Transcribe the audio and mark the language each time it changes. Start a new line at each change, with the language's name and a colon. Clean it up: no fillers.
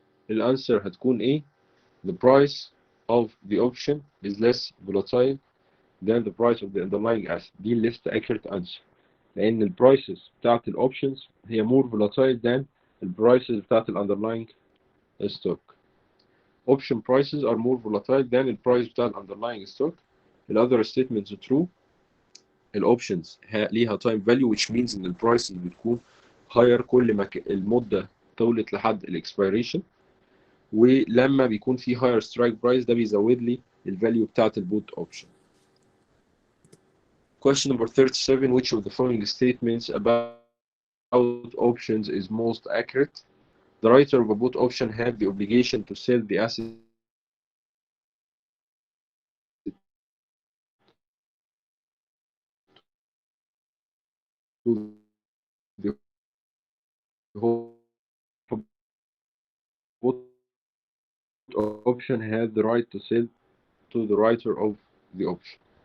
Arabic: الأنسر هتكون إيه؟
English: The price of the option is less volatile than the price of the underlying asset. دي least accurate answer.
Arabic: لأن البرايسز بتاعت الأوبشنز هي
English: more volatile than
Arabic: البرايسز بتاعت underlying stock.
English: Option prices are more volatile than
Arabic: البرايس بتاع
English: underlying stock. The other statements are true.
Arabic: الأوبشنز ليها
English: time value which means
Arabic: إن البرايسز بتكون higher كل ما المدة طولت لحد الإكسبيريشن. ولما بيكون في higher strike price ده بيزود لي الفاليو بتاعت البوت اوبشن.
English: Question number 37. Which of the following statements about options is most accurate? The writer of a put option had the obligation to sell the asset to the put option had the right to sell to the writer of the option.